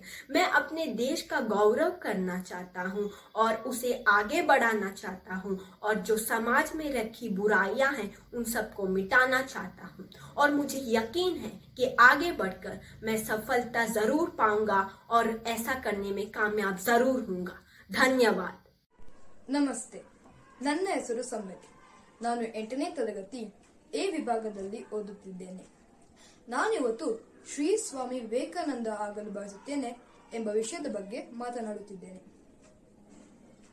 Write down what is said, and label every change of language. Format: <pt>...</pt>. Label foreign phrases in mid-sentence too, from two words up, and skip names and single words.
<hi>मैं अपने देश का गौरव करना चाहता हूँ और उसे आगे बढ़ाना चाहता हूँ और जो समाज में रखी बुराइयां हैं उन सबको मिटाना चाहता हूँ और मुझे यकीन है कि आगे बढ़कर मैं सफलता जरूर पाऊंगा और ऐसा करने में कामयाब जरूर हूँगा। धन्यवाद।</hi> <kn>ನಮಸ್ತೆ, ನನ್ನ ಹೆಸರು ಸಮ್ಮತಿ. ನಾನು 8ನೇ ತರಗತಿ ಎ ವಿಭಾಗದಲ್ಲಿ ಓದುತ್ತಿದ್ದೇನೆ. ನಾನಿವತ್ತು ಶ್ರೀ ಸ್ವಾಮಿ ವಿವೇಕಾನಂದ ಆಗಲು ಬಯಸುತ್ತೇನೆ ಎಂಬ ವಿಷಯದ ಬಗ್ಗೆ ಮಾತನಾಡುತ್ತಿದ್ದೇನೆ.</kn>